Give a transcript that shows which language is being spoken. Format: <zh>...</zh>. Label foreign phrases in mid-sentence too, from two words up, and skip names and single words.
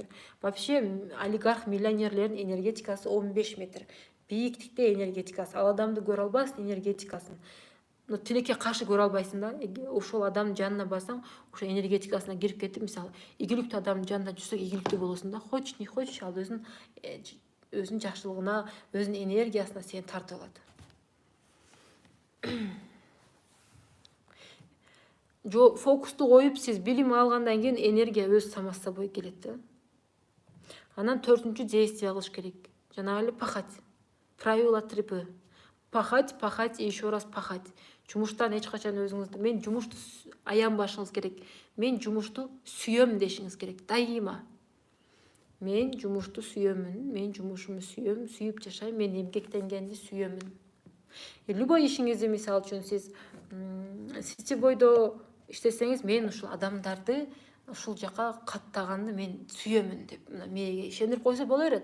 <ky>Вообще олигарх, миллионерлердин энергетикасы 15 метр. Бийиктикте энергетикасы, ал адамды көрө албайсың энергетикасын. Но тилекке каршы көрө албайсың да. Ошол адамдын жанына барсаң, ошо энергетикасына кирип кетип, мисалы, ийгиликтүү адамдын жанында жүрсөң, ийгиликтүү болосуң да.</ky> <ru>Хочешь, не хочешь,</ru> <ky>ал өзүнүн жакшылыгына, өзүнүн энергиясына сени тартып алат. Фокусту коюп, сиз билим алгандан кийин энергия өз</ky> <ru>само собой</ru> <ky>келет да. Анан 4-чү действие кылыш керек. Жанагы эле</ky> <ru>пахать. Правило 3P. Пахать, пахать и еще раз пахать.</ru> <ky>Жумуштан эч качан өзүңүздү, мен жумушту аянбашыңыз керек. Мен жумушту сүйөм дешиңиз керек. Дайыма. Мен жумушту сүйөмүн, мен жумушумду сүйөм, сүйүп жашайм, мен эмгектенгенди сүйөмүн. Любой ишиңизди, мисалы үчүн сиз сетевойдо иштесеңиз, мен ушул адамдарды ушул жака каттаганды мен сүйөмүн деп мээге ишендирип койсо боло берет.</ky>